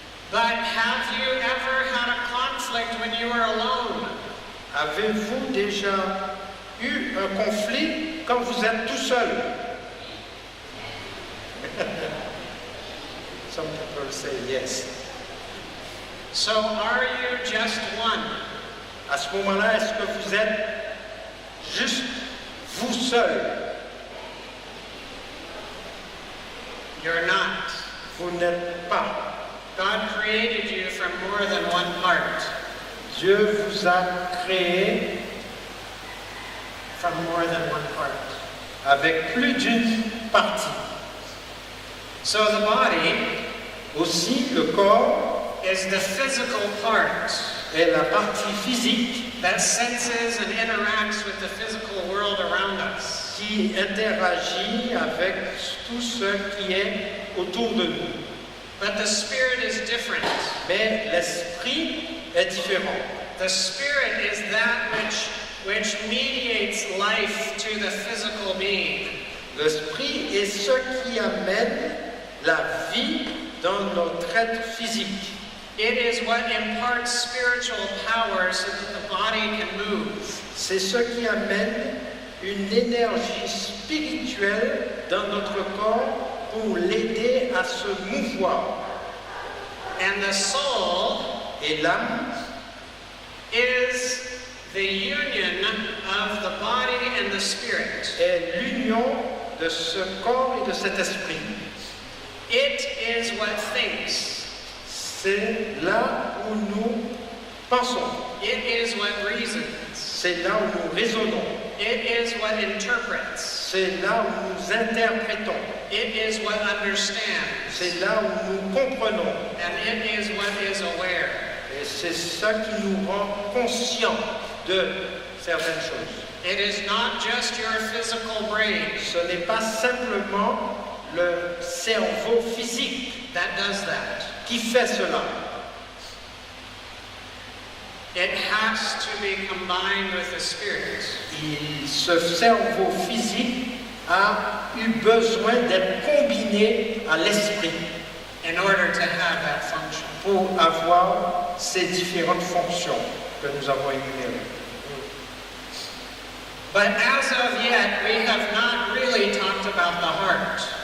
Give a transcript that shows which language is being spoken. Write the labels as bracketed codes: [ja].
[en] But have you ever had a conflict when you were alone? [fr] Avez-vous déjà eu un conflit quand vous êtes tout seul? [en] Some people say yes. So are you just one? [fr] À ce moment-là, est-ce que vous êtes juste vous seul? [en] You're not. [fr] Vous n'êtes pas. [en] God created you from more than one part. [fr] Dieu vous a créé [en] From more than one part. [fr] avec plus d'une partie. [en] So the body [fr] Aussi, le corps [en] is the physical part [fr] est la partie physique [en] that senses and interacts with the physical world around us. [fr] qui interagit avec tout ce qui est autour de nous. [en] But the spirit is different. [fr] Mais l'esprit est différent. [en] The spirit is that which mediates life to the physical being. [fr] L'esprit est ce qui amène la vie dans notre être physique. [en] It is what imparts spiritual power so that the body can move. [fr] C'est ce qui amène une énergie spirituelle dans notre corps pour l'aider à se mouvoir. [en] And the soul [fr] Et l'âme [en] is the union of the body and the spirit. [fr] est l'union de ce corps et de cet esprit. [en] It is what thinks. [fr] C'est là où nous pensons. [en] It is what reasons. [fr] C'est là où nous raisonnons. [en] It is what interprets. [fr] C'est là où nous interprétons. [en] It is what understands. [fr] C'est là où nous comprenons. [en] And it is what is aware. [fr] Et c'est ça qui nous rend conscients de certaines choses. [en] It is not just your physical brain [fr] Ce n'est pas simplement le cerveau physique [en] that does that. [fr] qui fait cela. [en] It has to be combined with the spirit. [fr] Ce cerveau physique a eu besoin d'être combiné à l'esprit [en] In order to have that function. [fr] pour avoir ces différentes fonctions que nous avons énumérées. [en] But as of yet, we have not really talked about the heart.